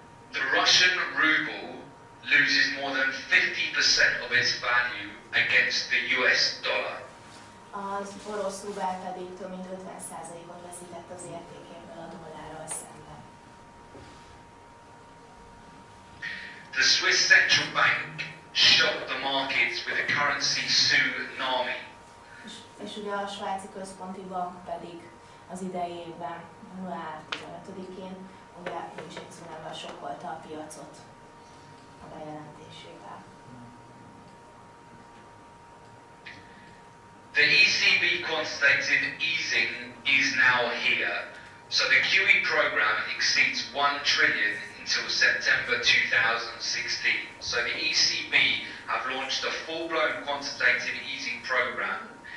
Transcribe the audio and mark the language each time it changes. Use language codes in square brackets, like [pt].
[en] The Russian ruble loses more than 50% of its value against the US dollar. [hu] Az orosz rubel pedig több mint 50%-ot veszített az értékéből a dollárral szemben. [en] The Swiss central bank shocked the markets with a currency tsunami. [hu] És ugye a svájci központi bank pedig az idei évben, január 15-én, ugye ő is egy cunamival sokkolta a piacot a bejelentésével. [en] The ECB quantitative easing is now here, so the QE program exceeds 1 trillion until September 2016. So the ECB have launched a full-blown quantitative easing program.